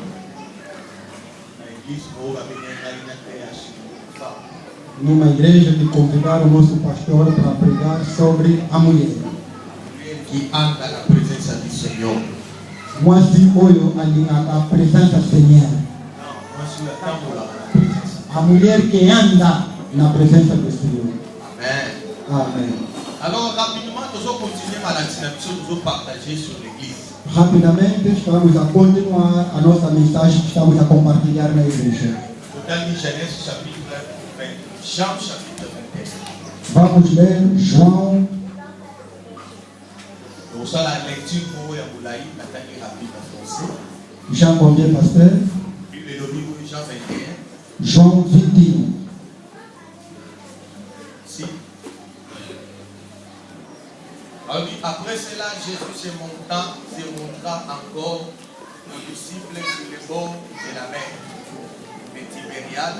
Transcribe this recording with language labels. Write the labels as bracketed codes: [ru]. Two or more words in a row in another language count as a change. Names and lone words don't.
[pt] Numa igreja que convidaram o nosso pastor para pregar sobre a mulher. Que anda na presença do Senhor. Mas olho ali a presença do Senhor. A mulher que anda na presença do Senhor. Amém. Amém. [fr] Alors rapidement, nous allons continuer à la dynamique, nous allons partager sur l'église. [pt] Rapidamente estamos a continuar a nossa mensagem que estamos a compartilhar na igreja. [fr] Dans Genèse chapitre 20, Jean chapitre 21. [pt] Vamos ler João. [fr] Nous allons la lecture pour Yaboulaï, Nathalie rapide en français. Jean combien, pasteur? Bible de Jean 21. [pt] João 21. [fr] Si. Alors, après cela, Jésus se montra encore aux disciples sur le bord de la mer de Tibériade.